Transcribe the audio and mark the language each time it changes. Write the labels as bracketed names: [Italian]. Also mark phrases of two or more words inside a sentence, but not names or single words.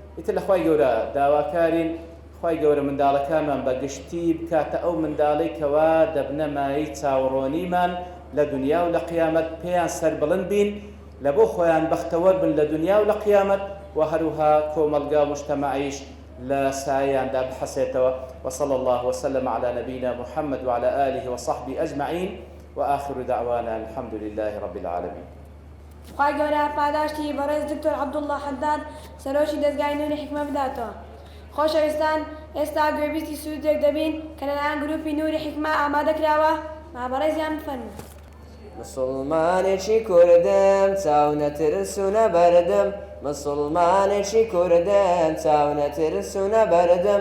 [Central Kurdish] لە خوای گەورە داواکارین خوای گەورە منداڵەکانمان بەگشتی بکاتە ئەو منداڵەی کەوا دەبنە مای چاوەڕۆنیمان لە دنیا و لە قیامەت پێیان سەربڵند بین لە بۆ خۆیان بەختەوەر بن لە دنیا و لە قیامەت و هەروها کۆمەلگا مجتەمەعیش لا سایان دا بحسيتوا [Arabic] وصلى الله وسلم على نبينا محمد وعلى آله وصحبه أجمعين وآخر دعوانا الحمد لله رب العالمين [Central Kurdish] خواهی گەورە پاداشتی بەڕێز دکتۆر عەبدوڵڵا حەداد سەرۆکی دەستگای نوێنی حیکمە بداتەوە. خۆشەویستان ئێستا گوێبیستی سوودێک دەبین کە لەلایەن گروپی نووری حیکمە ئامادەکراوە با بەڕێزیان بفەرمون. مسلمانێکی کوردم چاو نەترس و نەبەردم مسلمانێکی کوردم چاو نەترس و نەبەردم